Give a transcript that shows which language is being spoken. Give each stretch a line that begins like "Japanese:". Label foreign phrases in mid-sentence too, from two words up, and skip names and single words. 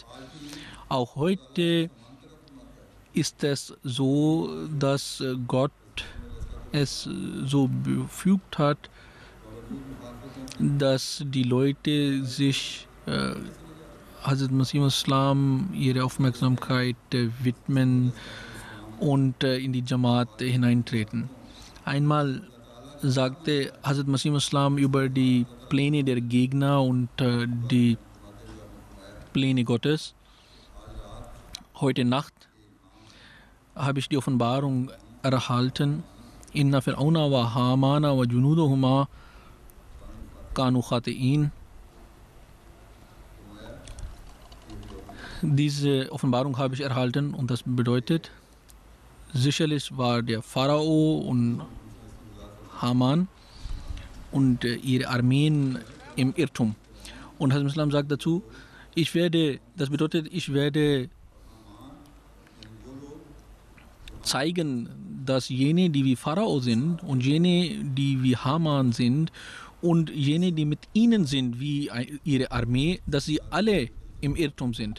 German: Auch heute ist es so, dass Gott es so befügt hat, dass die Leute sich Hazrat Masih Islam ihre Aufmerksamkeit widmen und in die Jamaat hineintreten. Einmal sagte Hazrat Masih Islam über die Pläne der Gegner und die Pläne Gottes: Heute Nacht habe ich die Offenbarung erhalten.
Arabic: إن فرعون وهامان وجنودهما كانوا خاطئين.
German: Diese Offenbarung habe ich erhalten und das bedeutet, sicherlich war der Pharao und Haman und ihre Armeen im Irrtum. Und Hazrat Islam sagt dazu, ich werde zeigen, dass jene, die wie Pharao sind und jene, die wie Haman sind und jene, die mit ihnen sind, wie ihre Armee, dass sie alle im Irrtum sind.